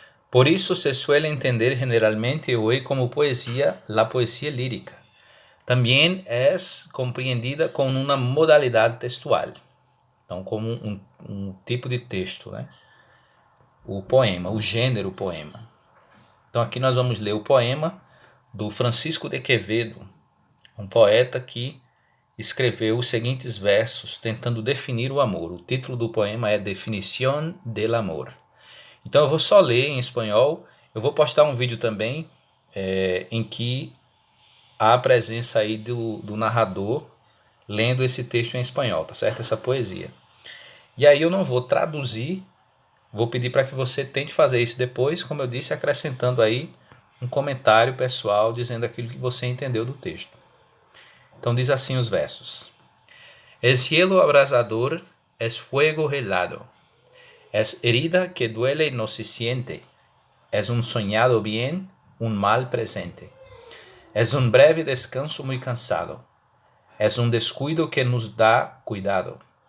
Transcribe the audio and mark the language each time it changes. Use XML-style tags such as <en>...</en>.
<es>Por isso se suele entender generalmente hoy como poesía la poesía lírica. También es</es> <pt>compreendida como uma modalidade textual. Então, como um tipo de texto, né? O poema, o gênero poema. Então, aqui nós vamos ler o poema do Francisco de Quevedo, um poeta que escreveu os seguintes versos tentando definir o amor. O título do poema é Definición del Amor. Então eu vou só ler em espanhol. Eu vou postar um vídeo também em que há a presença aí do narrador lendo esse texto em espanhol, tá certo? Essa poesia. E aí eu não vou traduzir, vou pedir para que você tente fazer isso depois, como eu disse, acrescentando aí um comentário pessoal dizendo aquilo que você entendeu do texto. Então diz assim os versos.</pt> <es>El cielo abrasador es fuego helado, es herida que duele y no se siente, es un soñado bien, un mal presente, es un breve descanso muy cansado, es un descuido que nos da cuidado,</es>